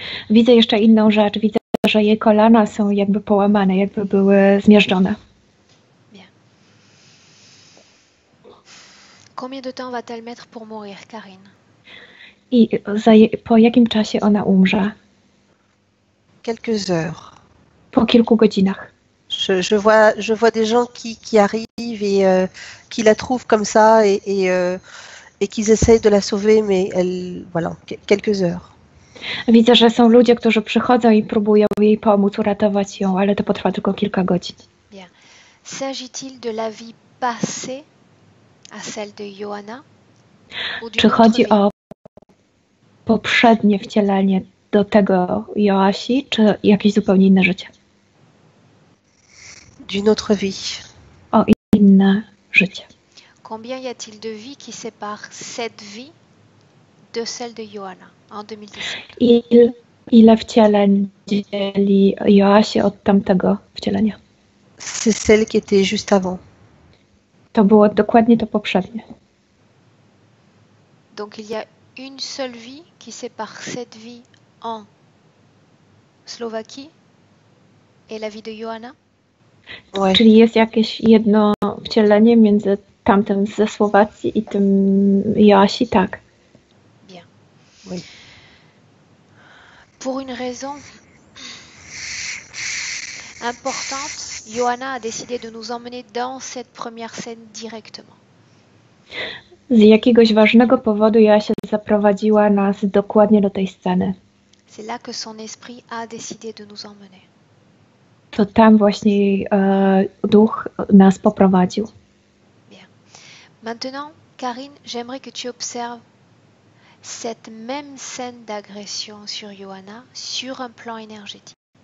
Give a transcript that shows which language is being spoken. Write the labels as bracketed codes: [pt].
[pl] Widzę jeszcze inną rzecz. Widzę, że jej kolana są jakby połamane, jakby były zmiażdżone. [fr] Bien. Combien de temps va-t-elle mettre pour mourir, Karine? [pl] I po jakim czasie ona umrze? [fr] Quelques heures. [pl] Po kilku godzinach. [fr] Je vois des gens qui arrivent et qui la trouvent comme ça et qu'ils essayent de la sauver, mais voilà, quelques heures. [pl] Widzę, że są ludzie, którzy przychodzą i próbują jej pomóc, uratować ją, ale to potrwa tylko kilka godzin. [fr] Bien. S'agit-il de la vie passée à celle de Joanna? [pl] Czy chodzi o poprzednie wcielenie do tego Joasi, czy jakieś zupełnie inne życie? [fr] D'une autre vie. [pl] O inne życie. [fr] Combien y a-t-il de vies qui séparent cette vie de celle de Joanna en 2017? [pl] Ile wcieleń dzieli Joasi od tamtego wcielenia? [fr] C'est celle qui était juste avant. [pl] To było dokładnie to poprzednie. [fr] Donc il y a une seule vie qui sépare cette vie en Slovaquie et la vie de Joanna? Ouais. [pl] Czyli jest jakieś jedno wcielenie między tamtym ze Słowacji i tym Joasi, tak. [fr] Bien. Oui. Pour une raison importante, Joanna a décidé de nous emmener dans cette première scène directement. [pl] Z jakiegoś ważnego powodu Joasia zaprowadziła nas dokładnie do tej sceny. [fr] C'est là que son esprit a décidé de nous emmener. [pl] To tam właśnie duch nas poprowadził. [fr] Bien. Maintenant, Karine, j'aimerais que tu observes cette même scène d'agression sur Joanna sur un plan énergétique.